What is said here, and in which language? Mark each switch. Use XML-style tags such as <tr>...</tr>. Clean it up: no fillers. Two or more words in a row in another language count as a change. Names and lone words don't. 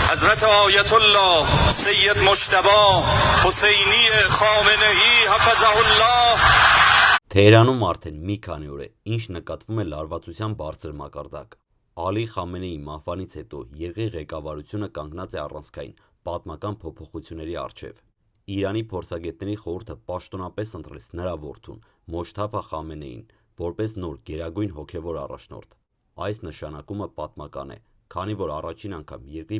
<fa>حضرت آیت الله سید مجتبی حسینی خامنه‌ای حفظه الله</fa> <hy>Թեհրանում արդեն մի քանի օր է, ինչ նկատվում է լարվածության բարձր մակարդակ։ Ալի Խամենեի մահվանից հետո երկրի ղեկավարությունը կանգնած է առանցքային պատմական փոփոխությունների առջև։ Իրանի փորձագետների խորհուրդը պաշտոնապես ընտրեց նրա որդուն Մոջթաբա Խամենեին որպես նոր գերագույն հոգևոր առաջնորդ։ Այս նշանակումը պատմական է, քանի որ առաջին անգամ երկրի</hy>